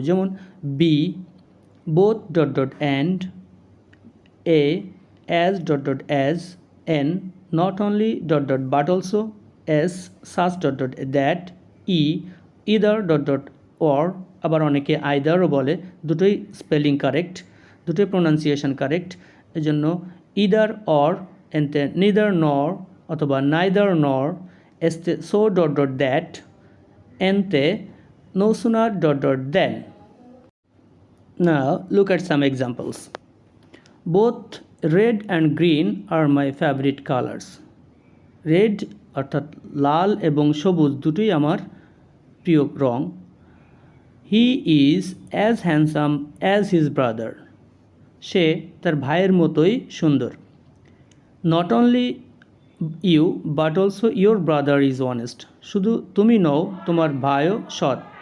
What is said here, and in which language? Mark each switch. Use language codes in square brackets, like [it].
[bn] যেমন B, both dot dot and, A, as dot dot as, N, not only dot dot but also, S, such dot dot that, E, either dot dot or, আবার অনেকে আইদারও বলে, দুটোই spelling correct, দুটোই pronunciation correct. এজন্য either or, এনতে neither নর অথবা neither নর, এসতে সো ডট ডট দ্যাট, এনতে no sooner dot dot then. [en] Now look at some examples. Both red and green are my favorite colors. [bn] Red অর্থাৎ লাল এবং সবুজ দুটোই আমার প্রিয় রং। [en] he is as handsome as his brother, [bn] সে তার ভাইয়ের মতোই সুন্দর। [en] not only you but also your brother is honest, [bn] শুধু তুমি নও তোমার ভাইও সৎ।